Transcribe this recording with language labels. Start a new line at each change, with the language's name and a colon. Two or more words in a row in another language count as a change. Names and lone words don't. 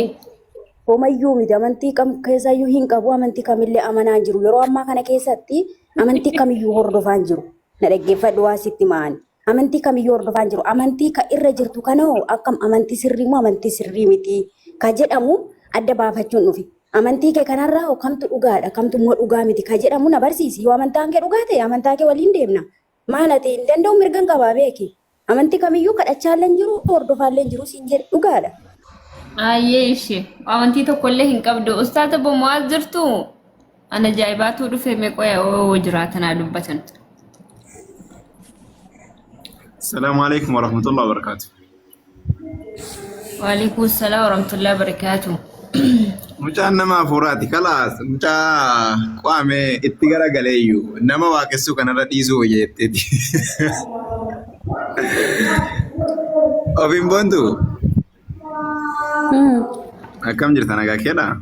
Oromo: Homayyuu miti amantii kam keessayyuu hin qabu amantii kamillee amanaa jiru yeroo ammaa kana keessatti amantii kamiyyuu hordofaan jiru na dhaggeeffadhu waa sitti maani amantii kamiyyuu hordofaan jiru amantii ka irra jirtu kanoo akkam amantii sirrii moo amantii sirrii miti ka jedhamu adda baafachuun dhufi amantii kee kanarraa kamtu dhugaadha kamtu immoo dhugaa miti ka jedhamu na barsiisi yoo amantaan kee dhugaa ta'e amantaa kee waliin deemna maal ati hin danda'u mirgan qabaa beeki amantii kamiyyuu kadhachaallee jiru hordofaallee jiru siin jedhe dhugaadha. Ayyee ishee amantii tokkollee hin qabdu ustaata bomaal jirtu ana jaayibaatu dhufe meeqoya oo jiraatanaa dubbatan.
Arabic: السلام عليكم ورحمة الله وبركاته. وعليكم السلام ورحمة الله وبركاته.
Oromo: Mucaan nama afuraati kalaas mucaa qaame itti garagaleeyyu nama waaqessuu kanarra dhiisuu jetteeti. Ofiin boontu. Akkam jirta nagaa keedha?